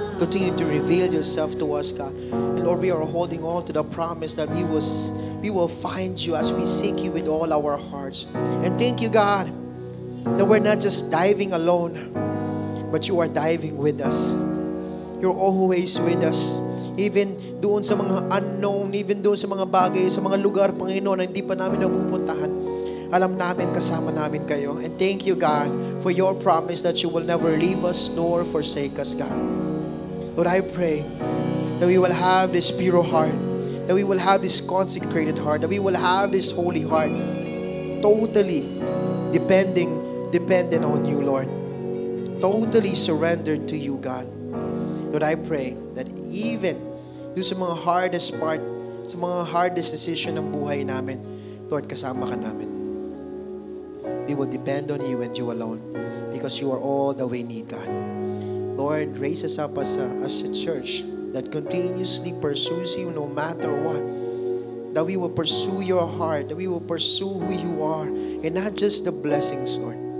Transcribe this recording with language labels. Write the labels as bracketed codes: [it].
[en] Continue to reveal yourself to us, God. And Lord, we are holding on to the promise that we will find you as we seek you with all our hearts. And thank you, God, that we're not just diving alone, but you are diving with us. You're always with us. [tl] Even doon sa mga unknown, even doon sa mga bagay, sa mga lugar, Panginoon, na hindi pa namin napupuntahan, alam namin, kasama namin kayo. [en] And thank you, God, for your promise that you will never leave us nor forsake us, God. Lord, I pray that we will have this pure heart, that we will have this consecrated heart, that we will have this holy heart, totally dependent on you, Lord. Totally surrendered to you, God. Lord, I pray that even do sa mga hardest part, sa mga hardest decision ng buhay namin, Lord, kasama ka namin. We will depend on you and you alone because you are all that we need, God. Lord, raise us up as a church that continuously pursues you no matter what. That we will pursue your heart, that we will pursue who you are, and not just the blessings, Lord.